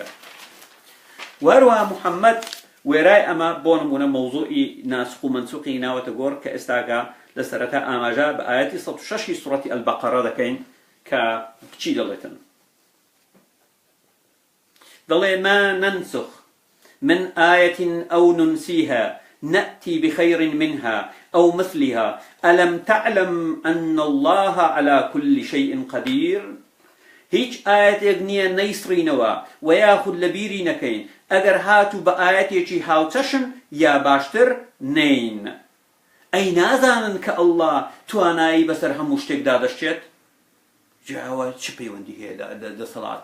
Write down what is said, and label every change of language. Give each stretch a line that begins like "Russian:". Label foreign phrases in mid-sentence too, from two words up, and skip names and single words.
Central Kurdish: وهروەها محەممەد وێرای ئەمە بۆ نمونە مەوزوعی ناسخ و منسوخی ناوەتە گۆڕ کە ئێستاکە لە سەرەتا ئاماژە بە ئاەتی 106 سوڕەتی ئەلبەقەرە دەکەین کە چی دەڵێتن؟
Arabic: دەڵێ ما ننسخ من آية أو ننسيها نأتي بخير منها أو مثلها ألم تعلم أن الله على كل شيء قدير.
Central Kurdish: هیچ ئاەتێک نییە نەیسڕینەوە و یاخود لە بیری نەکەین ئەگەر هاتوو بە ئاەتێکی هاوچەشن یا باشتر نین. ئەی نازانن کە ئەڵڵا توانایی بەسەر هەموو شتێکدا دەشتێت؟ جاوە چ پەیوەندی هەیە دەسەڵات؟